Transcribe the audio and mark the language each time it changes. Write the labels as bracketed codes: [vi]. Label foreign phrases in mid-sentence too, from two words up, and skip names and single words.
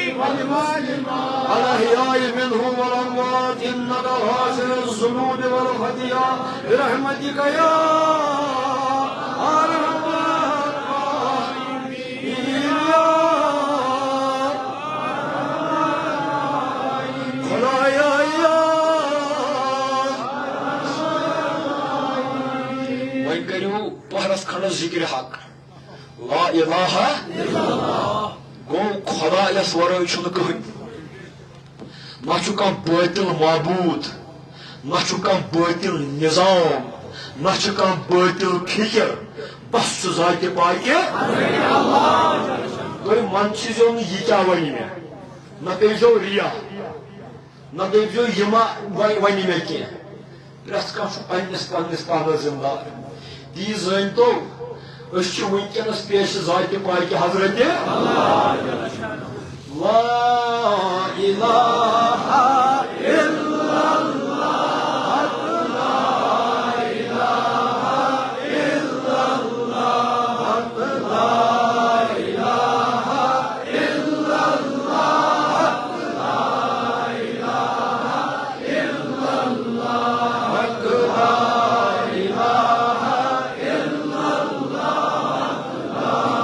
[ar] الأحياء منهم والأموات إنك غافر الذنوب والخطيئات برحمتك يا أرحم الراحمين وإن كانوا بحرس خلص ذكر حق لا إله [ks] گو خدا یس ورٲے چھُنہٕ کٕہٕنۍ نہ چھُ کانٛہہ بٲطِل معبوٗد نہ چھُ کانٛہہ بٲطِل نِظام نہ چھُ کانٛہہ بٲطِل فِکر بس چھُ ذاتہِ پاکہِ تُہۍ منٛدچھِزیو نہٕ یہِ کیٛاہ وَنہِ مےٚ نہ کٔرۍزیو رِیا نہ دٔپۍزیو یہِ ما وَنہِ مےٚ کینٛہہ پرٛٮ۪تھ کانٛہہ چھُ پنٛنِس پنٛنِس پانَس ذِمہٕ دار تی زٲنۍتو أسۍ چھِ وٕنکٮ۪نس پیش ذاتہِ پاکہِ حضرتِ لا [ar] إله إلا الله لا إله إلا الله لا إله إلا الله لا إله إلا الله لا إله إلا الله لا